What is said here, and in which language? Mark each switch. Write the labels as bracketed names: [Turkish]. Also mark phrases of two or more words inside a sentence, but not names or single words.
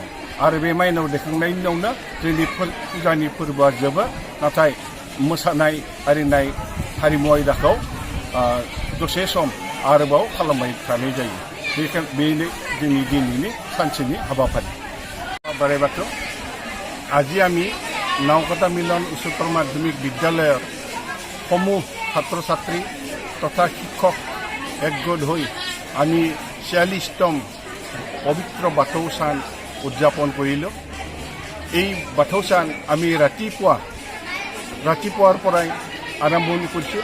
[Bodo] आरो बे माइनाव दैखांनायनि उनावनो जोंनि फुजानि फोरबोआ जोबो। नाथाय मोसानाय आरिनाय हारिमु आयदाखौ दसे सम आरोबाव खालामबाय थानाय जायो। बेनो जोंनि दिनैनि सानसेनि हाबाफारि। बोराइ बाथौ [Assamese] আজি আমি নাওকাতা মিলন উচ্চতৰ মাধ্যমিক বিদ্যালয়ৰ সমূহ ছাত্ৰ ছাত্ৰী তথা শিক্ষক একগোট হৈ আমি 46তম পবিত্ৰ বাথৌ চান উদযাপন কৰিলোঁ। এই বাথৌ চান আমি ৰাতিপুৱাৰ পৰাই আৰম্ভণি কৰিছোঁ।